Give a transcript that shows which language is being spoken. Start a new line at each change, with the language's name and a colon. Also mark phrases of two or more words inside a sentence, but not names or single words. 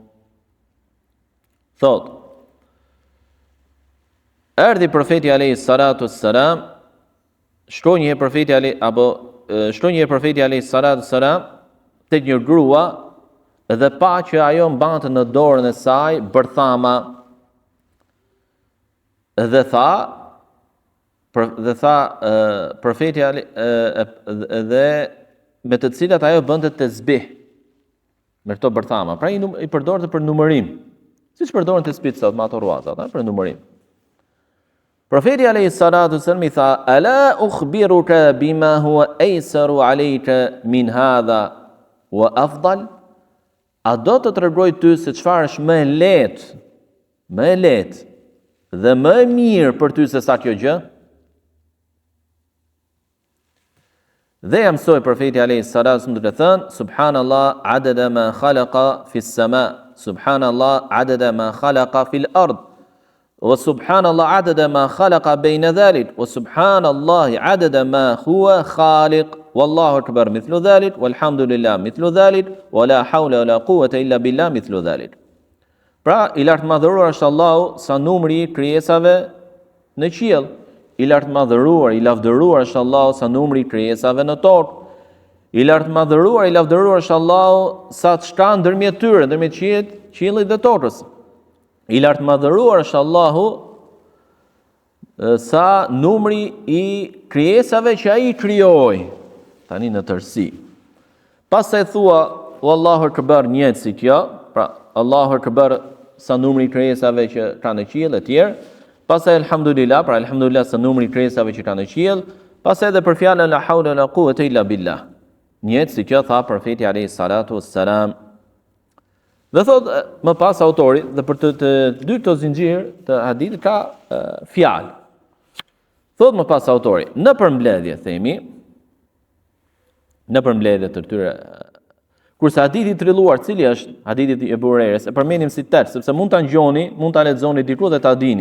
Albanian: Thot, erdhi profeti
Arabic: عليه الصلاة والسلام,
Albanian: shkoi një profeti
Arabic: عليه الصلاة والسلام
Albanian: tek një grua dhe pa që ajo mbante në dorën e saj bërthama dhe tha profeti dhe me të cilat ajo bënte tesbih me këto bërthama. Pra i përdorte për numërim. Siç përdoren tesbih sot me ato ruazat, për numërim. Profeti
Arabic: عليه الصلاة والسلام
Albanian: i tha:
Arabic: "ألا أخبرك بما هو أيسر عليك من هذا وأفضل?"
Albanian: A do të tregoj ty se çfarë është më e lehtë dhe më e mirë për ty se sa kjo gjë? Dhe ja mësoi profeti
Arabic: عليه الصلاة والسلام
Albanian: duke thënë:
Arabic: "سبحان الله عدد ما خلق في السماء، سبحان الله عدد ما خلق في الأرض، وسبحان الله عدد ما خلق بين ذلك، وسبحان الله عدد ما هو خالق، والله أكبر مثل ذلك، والحمد لله مثل ذلك، ولا حول ولا قوة إلا بالله مثل ذلك."
Albanian: Pra, i lartë madhëruar është Allahu sa numri i krijesave në qiell. I lartë madhëruar, i lavdëruar është Allahu sa numri i krijesave në tokë. I lartë madhëruar, i lavdëruar është Allahu sa çka ndërmjet tyre, ndërmjet qiellit dhe tokës. I lartë madhëruar është Allahu sa numri i krijesave që ai i krijoi, tani në tërësi. Pastaj thua
Arabic: والله أكبر
Albanian: njëjtë si kjo, pra
Arabic: الله أكبر
Albanian: sa numri i krijesave që ka në qiell e tjerë. Pastaj alhamdulillah, pra alhamdulillah sa numri i krijesave që ka në qiell. Pastaj edhe për fjalën
Arabic: لا حول لا قوة إلا بالله.
Albanian: Njëjtë si kjo tha profeti
Arabic: عليه الصلاة والسلام.
Albanian: Dhe thot më pas autori, dhe për të dy këto zinxhir të hadithit ka fjalë. Thot më pas autori, në përmbledhje themi, në përmbledhje të këtyre, kurse hadithi i trilluar, cili është hadithi i Abu Hurajres, e përmendim si tekst, sepse mund ta ngjoni, mund ta lexoni diku dhe ta dini.